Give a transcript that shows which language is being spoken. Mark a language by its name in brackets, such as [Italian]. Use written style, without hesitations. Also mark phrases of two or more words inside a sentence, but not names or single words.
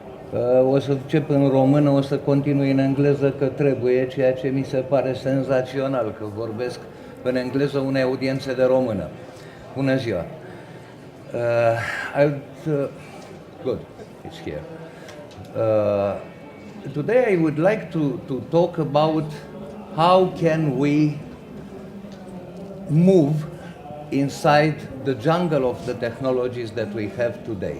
[Romanian] O să încep în română, o să continui în engleză că trebuie, ceea ce mi se pare senzațional, că vorbesc în engleză unei audiențe de română. Bună ziua! [English] Good, it's here. Today I would like to talk about how can we move inside the jungle of the technologies that we have today.